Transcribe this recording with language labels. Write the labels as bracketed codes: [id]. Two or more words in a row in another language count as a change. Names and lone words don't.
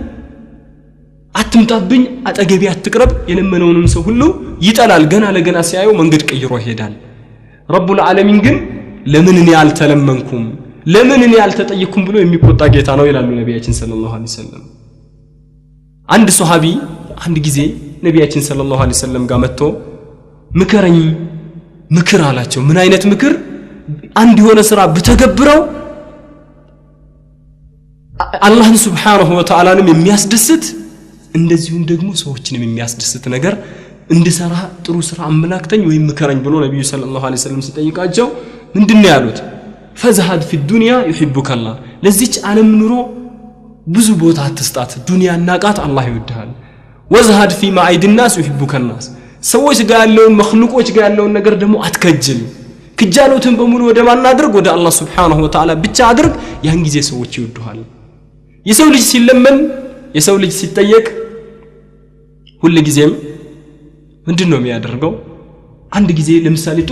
[am] አትምጣብኝ አጠገቢ አትቅረብ የለመነውን ሰው ሁሉ ይጠላል ገና ለገና ሲያየው መንገድ ቀይሮ ይሄዳል [ar] رب العالمين [am] ግን ለምን እኔ አልተለመንኩም ለምን እኔ አልተጠየቅኩም ብሎ የሚቆጣ ጌታ ነው ይላሉ ነብያችን [ar] صلى الله عليه وسلم [am] አንድ ሱሐቢ አንድ ጊዜ ነብያችን [ar] صلى الله عليه وسلم [am] ጋር መጥቶ ምከረኝ ምክር አላቸው ምን አይነት ምክር አንድ የሆነ ስራ በተገብረው አላህን [ar] سبحانه وتعالى [am] የሚያስደስት እንደዚሁም ደግሞ ሰዎችንም የሚያስደስት ነገር እንድሰራ ጥሩ ስራ አመላክተኝ ወይ ምከረኝ ብሎ ነብዩ [ar] صلى الله عليه وسلم [am] ሲጠይቃቸው ምንድነው ያሉት [ar] فزهد في الدنيا يحبك الله [am] ለዚች ዓለም ኑሮ ብዙ ቦታ አትስጣት ዱንያና ቃት አላህ ይወድሃል [ar] وزهد في معيد الناس يحبك الناس [am] ሰዎች ጋር ያለውን መخلوቆች ጋር ያለውን ነገር ደግሞ አትከጅል ክጃሎትን በሙሉ ወደ ማን አድርግ ወደ አላህ [ar] سبحانه وتعالى [am] ብቻ አድርግ ያን ጊዜ ሰዎች ይወዱሃል የሰው ልጅ ሲለመን የሰው ልጅ ሲጠየቅ ሁሉ ጊዜም ምንድነው የሚያደርገው አንድ ጊዜ ለምሳሌ ጥሩ